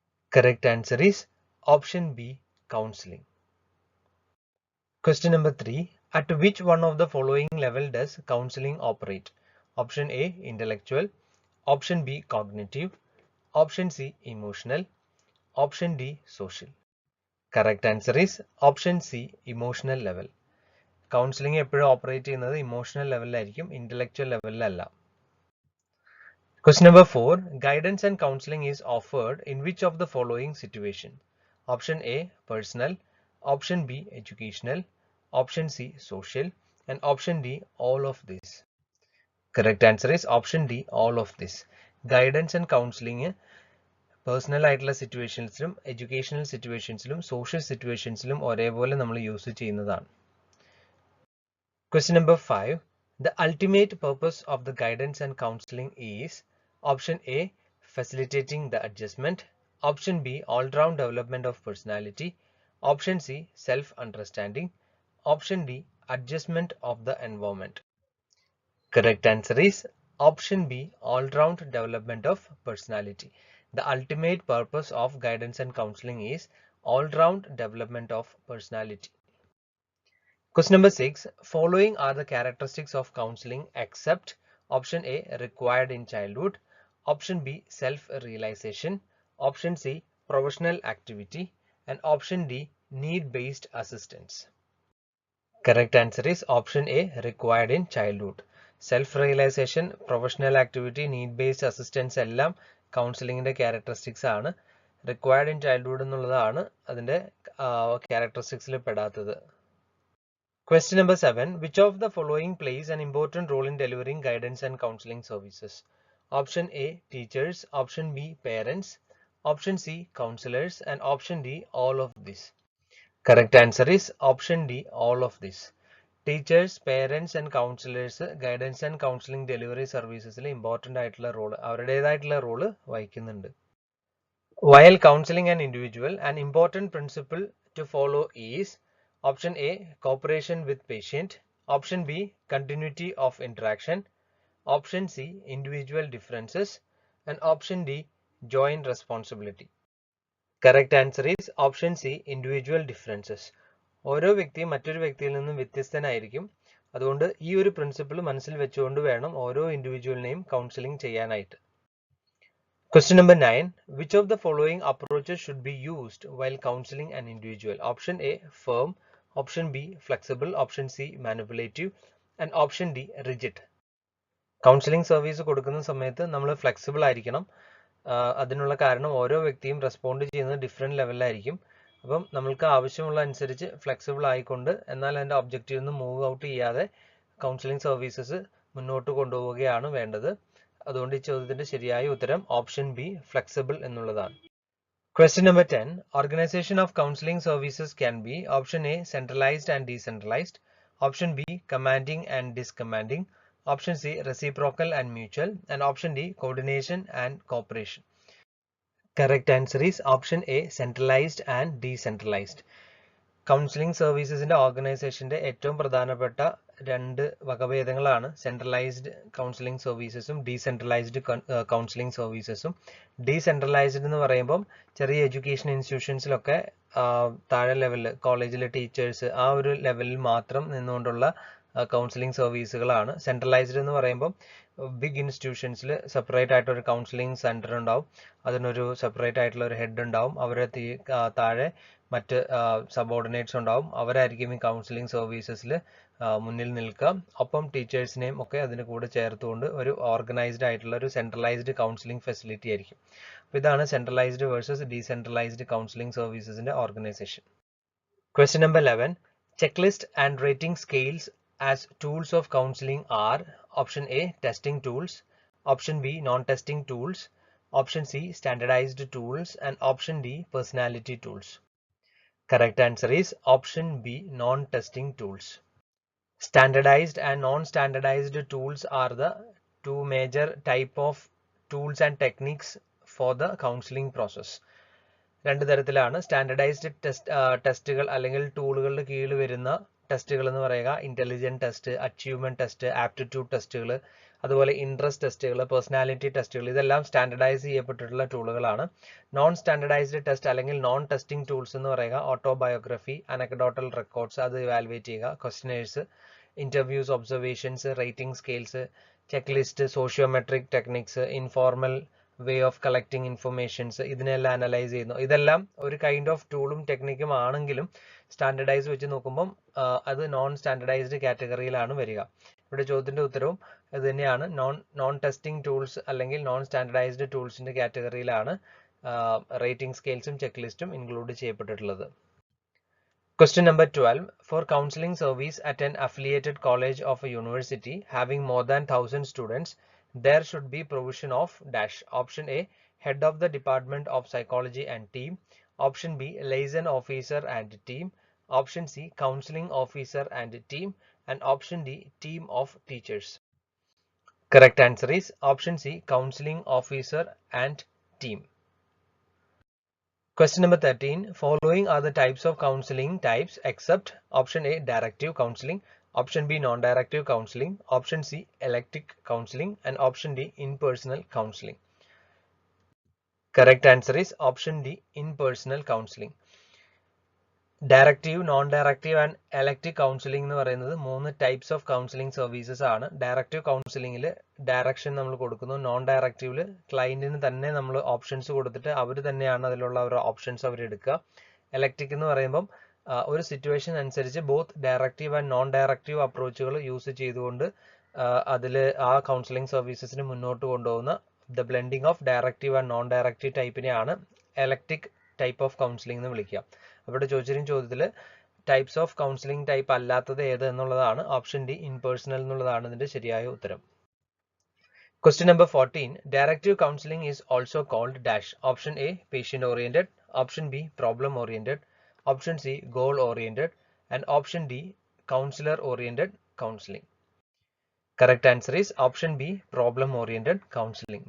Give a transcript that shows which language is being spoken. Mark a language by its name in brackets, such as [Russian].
[English] Correct answer is option B, counseling. Question number 3. At which one of the following level does counseling operate? Option A, intellectual, option B, cognitive, option C, emotional, option D, social. Correct answer is option C, emotional level. [Malayalam] Counseling എപ്പോഴും operate ചെയ്യുന്നത് emotional ലെവലിലായിരിക്കും, intellectual ലെവലിലല്ല. [English] Question number 4. Guidance and counseling is offered in which of the following situation? Option A, personal, option B, educational, option C, social, and option D, all of this. Correct answer is option D, all of this. [Malayalam] Guidance and counseling personal ആയിട്ടുള്ള സിറ്റുവേഷൻസിലും educational സിറ്റുവേഷൻസിലും social സിറ്റുവേഷൻസിലും ഒരേപോലെ നമ്മൾ use ചെയ്യുന്നതാണ്. [English] Question number 5. The ultimate purpose of the guidance and counseling is option A, facilitating the adjustment, option B, all-round development of personality, option C, self-understanding, option D, adjustment of the environment. Correct answer is option B, all-round development of personality. The ultimate purpose of guidance and counseling is all-round development of personality. Question number 6. Following are the characteristics of counseling except option A, required in childhood, option B, self-realization, option C, professional activity, and option D, need-based assistance. Correct answer is option A, required in childhood. Self-realization, professional activity, need-based assistance [Malayalam] എല്ലാം കൗൺസിലിങ്ങിന്റെ characteristics ആണ്. Required in childhood എന്നുള്ളതാണ് അതിന്റെ ക്യാരക്ടറിസ്റ്റിക്സിൽ പെടാത്തത്. [English] Question number 7. Which of the following plays an important role in delivering guidance and counseling services? Option A, teachers, option B, parents, option C, counselors, and option D, all of this. Correct answer is option D, all of this. Teachers, parents and counselors guidance and counseling delivery services important [Malayalam] ആയിട്ടുള്ള role അവരുടേതായിട്ടുള്ള role വഹിക്കുന്നുണ്ട്. [English] While counseling an individual, an important principle to follow is option A, cooperation with patient, option B, continuity of interaction, option C, individual differences, and option D, joint responsibility. Correct answer is option C, individual differences. [Malayalam] ഓരോ വ്യക്തിയും മറ്റൊരു വ്യക്തിയിൽ നിന്നും വ്യത്യസ്തനായിരിക്കും. അതുകൊണ്ട് ഈ ഒരു principle മനസ്സിൽ വെച്ചുകൊണ്ട് വേണം ഓരോ ഇൻഡിവിജ്വലിനെയും കൗൺസിലിംഗ് ചെയ്യാനായിട്ട്. [English] Question number 9. Which of the following approaches should be used while counseling an individual? Option A, firm, option B, flexible, option C, manipulative, and option D, rigid. [Malayalam] Counselling service കൊടുക്കുന്ന സമയത്ത് നമ്മൾ flexible ആയിരിക്കണം. അതിനുള്ള കാരണം ഓരോ വ്യക്തിയും respond ചെയ്യുന്നത് different ലെവലിലായിരിക്കും. അപ്പം നമ്മൾക്ക് ആവശ്യമുള്ള അനുസരിച്ച് ഫ്ലെക്സിബിൾ ആയിക്കൊണ്ട് എന്നാൽ അതിൻ്റെ ഒബ്ജക്റ്റീവ് നിന്ന് മൂവ് ഔട്ട് ചെയ്യാതെ കൗൺസിലിംഗ് സർവീസസ് മുന്നോട്ട് കൊണ്ടുപോവുകയാണ് വേണ്ടത്. അതുകൊണ്ട് ഈ ചോദ്യത്തിന്റെ ശരിയായ ഉത്തരം ഓപ്ഷൻ ബി, ഫ്ലെക്സിബിൾ എന്നുള്ളതാണ്. [English] Question number 10. Organization of counseling services can be option A, centralized and decentralized, option B, commanding and discommanding, option C, reciprocal and mutual, and option D, coordination and cooperation. Correct answer is option A, centralized and decentralized. [Malayalam] Counselling സർവീസസിന്റെ ഓർഗനൈസേഷന്റെ ഏറ്റവും പ്രധാനപ്പെട്ട രണ്ട് വകഭേദങ്ങളാണ് centralised counselling സർവീസസും decentralised counselling സർവീസസും. Decentralised എന്ന് പറയുമ്പം ചെറിയ education ഇൻസ്റ്റിറ്റ്യൂഷൻസിലൊക്കെ താഴെ ലെവലിൽ കോളേജിലെ ടീച്ചേഴ്സ് ആ ഒരു ലെവലിൽ മാത്രം നിന്നുകൊണ്ടുള്ള കൗൺസിലിംഗ് സർവീസുകളാണ്. സെൻട്രലൈസ്ഡ് എന്ന് പറയുമ്പം ബിഗ് ഇൻസ്റ്റിറ്റ്യൂഷൻസിൽ സെപ്പറേറ്റ് ആയിട്ട് ഒരു കൗൺസിലിംഗ് സെന്റർ ഉണ്ടാവും, അതിനൊരു സെപ്പറേറ്റ് ആയിട്ടുള്ള ഒരു ഹെഡ് ഉണ്ടാവും, അവരെ താഴെ മറ്റ് സബോർഡിനേറ്റ്സ് ഉണ്ടാവും. അവരായിരിക്കും ഈ കൗൺസിലിംഗ് സർവീസസിൽ മുന്നിൽ നിൽക്കുക. ഒപ്പം ടീച്ചേഴ്സിനെയും ഒക്കെ അതിന് കൂടെ ചേർത്തുകൊണ്ട് ഒരു ഓർഗനൈസ്ഡ് ആയിട്ടുള്ള ഒരു സെൻട്രലൈസ്ഡ് കൗൺസിലിംഗ് ഫെസിലിറ്റി ആയിരിക്കും. അപ്പോൾ ഇതാണ് centralised versus decentralised counselling സർവീസസിന്റെ organisation. [English] Question number 11. Checklist and rating scales as tools of counseling are option A, testing tools, option B, non-testing tools, option C, standardized tools, and option D, personality tools. Correct answer is option B, non-testing tools. Standardized and non-standardized tools are the two major type of tools and techniques for the counseling process. [Malayalam] രണ്ട് തരത്തിലാണ് standardised ടെസ്റ്റുകൾ അല്ലെങ്കിൽ ടൂളുകളുടെ കീഴിൽ വരുന്ന ടെസ്റ്റുകൾ എന്ന് പറയുക. Intelligent test, achievement test, aptitude ടെസ്റ്റുകൾ, അതുപോലെ ഇൻട്രസ്റ്റ് ടെസ്റ്റുകൾ, പേഴ്സണാലിറ്റി ടെസ്റ്റുകൾ, ഇതെല്ലാം സ്റ്റാൻഡർഡൈസ് ചെയ്യപ്പെട്ടിട്ടുള്ള ടൂളുകളാണ്. നോൺ സ്റ്റാൻഡർഡൈസ്ഡ് ടെസ്റ്റ് അല്ലെങ്കിൽ നോൺ ടെസ്റ്റിംഗ് ടൂൾസ് എന്ന് പറയുക ഓട്ടോബയോഗ്രഫി, അനക്ഡോട്ടൽ റെക്കോർഡ്സ് അത് ഇവാലുവേറ്റ് ചെയ്യുക, ക്വസ്റ്റനേഴ്സ്, interviews, observations, rating scales, check list, sociometric techniques, informal way of collecting informations, ഇതിനെല്ലാം അനലൈസ് ചെയ്യുന്നു. ഇതെല്ലാം ഒരു കൈൻഡ് ഓഫ് ടൂളും ടെക്നിക്കും ആണെങ്കിലും സ്റ്റാൻഡർഡൈസ് വെച്ച് നോക്കുമ്പം അത് നോൺ സ്റ്റാൻഡർഡൈസ്ഡ് കാറ്റഗറിയിലാണ് വരിക. ഇവിടെ ചോദ്യത്തിന്റെ ഉത്തരവും ഇത് തന്നെയാണ്. നോൺ ടെസ്റ്റിംഗ് ടൂൾസ് അല്ലെങ്കിൽ നോൺ സ്റ്റാൻഡർഡൈസ്ഡ് ടൂൾസിന്റെ കാറ്റഗറിയിലാണ് റേറ്റിംഗ് സ്കെയിൽസും ചെക്ക് ലിസ്റ്റും include ചെയ്യപ്പെട്ടിട്ടുള്ളത്. [English] Question number 12. For counseling service at an affiliated college of a university having more than 1,000 students, there should be provision of dash. Option A, head of the department of psychology and team. Option B, liaison officer and team. Option C, counseling officer and team. And option D, team of teachers. Correct answer is option C, counseling officer and team. Question number 13. Following are the types of counseling types except option A, directive counseling, option B, non-directive counseling, option C, elective counseling, and option D, impersonal counseling. Correct answer is option D, impersonal counseling. [Malayalam] Directive, non directive and elective counselling എന്ന് പറയുന്നത് 3 types of counselling services ആണ്. Directive കൗൺസിലിംഗിൽ direction നമ്മൾ കൊടുക്കുന്നു. Non ഡയറക്റ്റീവിൽ ക്ലയന്റിന് തന്നെ നമ്മൾ options കൊടുത്തിട്ട് അവർ തന്നെയാണ് അതിലുള്ള ഒരു ഓപ്ഷൻസ് അവർ എടുക്കുക. എലക്റ്റിക് എന്ന് പറയുമ്പം ഒരു സിറ്റുവേഷൻ അനുസരിച്ച് both directive and non directive അപ്രോച്ചുകൾ use ചെയ്തുകൊണ്ട് അതിൽ ആ കൗൺസിലിംഗ് സർവീസസിന് മുന്നോട്ട് കൊണ്ടുപോകുന്ന the blending of directive and non directive ടൈപ്പിനെയാണ് എലക്റ്റിക് type of counselling എന്ന് വിളിക്കുക. അവിടെ ചോദിച്ചിരിക്കുന്ന ചോദ്യത്തിൽ ടൈപ്സ് ഓഫ് കൗൺസിലിംഗ് ടൈപ്പ് അല്ലാത്തത് ഏത് എന്നുള്ളതാണ്. ഓപ്ഷൻ ഡി, ഇൻപേഴ്സണൽ എന്നുള്ളതാണ് ഇതിന്റെ ശരിയായ ഉത്തരം. [English] Question number 14. Directive counseling is also called dash. Option A, patient oriented. Option B, problem oriented. Option C, goal oriented. And option D, counselor oriented counseling. Correct answer is option B, problem oriented counseling.